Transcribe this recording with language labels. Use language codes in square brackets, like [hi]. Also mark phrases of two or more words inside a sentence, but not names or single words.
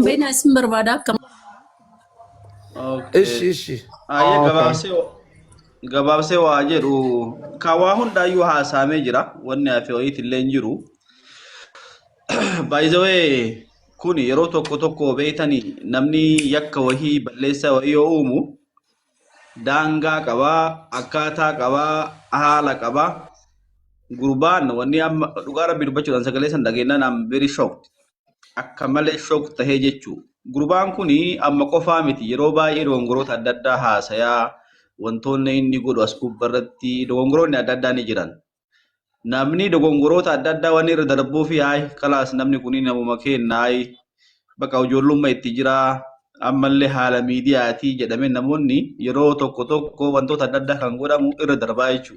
[om] Beena isin barbaada akkam. Ishi. Gabaabsee waa jedhu kaawaa hundaayyuu haasaamee jira wanni hafe wayiitti illee hin jiru. [en] By the way [om] kun yeroo tokko beeytanii namni yakka wahii balleessaa wahii yoo uumu daangaa qabaa akkaataa qabaa haala qabaa gurbaan wanni amma dhugaa rabbi dubbachuudhaan sagalee san dhageenyaan [en] am very shocked [om] akka malee shocked tahee jechuu. Gurbaan kuni amma qofaa miti yeroo baay'ee dogongoroota adda addaa haasayaa wantoonni inni godhu as gubbarratti dogongoroonni adda addaa ni jiran. Namni dogongoroota adda addaa waan irra darbuu fi kalaas namni kuni namuma kennaay bakka ijoollummaa itti jira ammallee haala miidiyaatii jedhamee namoonni yeroo tokko wantoota adda addaa kan godhamu irra darbaa jechuudha.